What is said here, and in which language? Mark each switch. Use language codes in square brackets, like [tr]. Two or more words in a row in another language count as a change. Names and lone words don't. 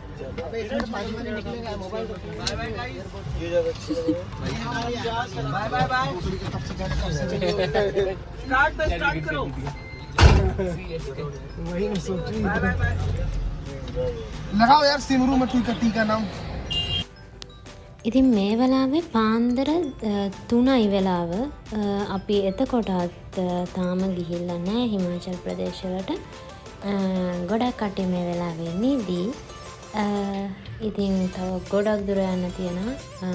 [hi] अबे इसमें 5 मिनट निकलेगा मोबाइल। [en] bye bye guys. [hi] ये जगह अच्छी लगी। [en] bye bye bye. [hi] स्टार्ट करो। वही मैं सोच रही हूँ। लगाओ यार सिमरू मठी कट्टी का नाम। [si] ඉතින් මේ වෙලාවේ පාන්දර 3යි වෙලාව. අපි එතකොටත් තාම ගිහිල්ලා නැහැ හිමාචල් ප්‍රදේශ වලට. ගොඩක් කට්ටිය මේ වෙලාවේ නිදි. ඉතින් තව ගොඩක් දුර යන්න තියෙනවා.